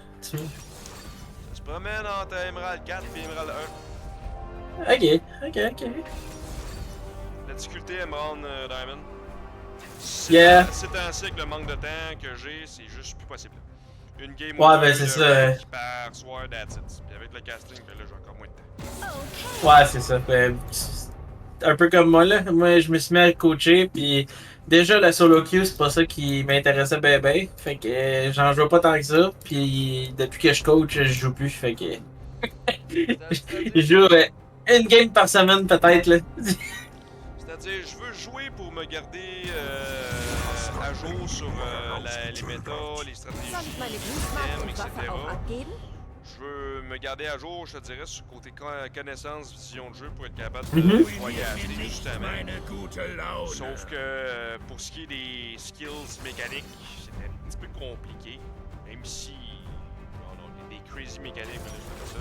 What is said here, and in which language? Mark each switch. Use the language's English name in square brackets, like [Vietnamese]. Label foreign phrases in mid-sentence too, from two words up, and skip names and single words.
[French] Ça se promène entre Emerald 4 et Emerald 1. Ok, ok. La difficulté Emerald Diamond. Yeah. C'est ainsi que le manque de temps que j'ai, c'est juste plus possible. Une game Ouais, ou ben deux c'est de ça. rank par soir, [English] that's it. [French] Puis avec le casting, ben là, j'ai encore moins de temps. Ouais, c'est ça. Un peu comme moi, là. Moi, je me suis mis à coacher, puis déjà, la [English] solo queue, [French] c'est pas ça qui m'intéressait ben ben. Fait que j'en joue pas tant que ça, puis depuis que je coach, je joue plus. Fait que je joue une game par semaine, peut-être, là. C'est-à-dire, je veux jouer pour me garder à jour sur les méta, les stratégies, [German] Soll ich meine [French] les [German] Briefmarke [French] thèmes, [German] und Waffe [French] etc. [German] auch abgeben? [French] Je veux me garder à jour, je te dirais, sur le côté connaissance, vision de jeu pour être capable Mhm. de voyager justement. Sauf que pour ce qui est des skills mécaniques, c'est un petit peu compliqué. Même si crazy mécanique, mais là, je fais ça.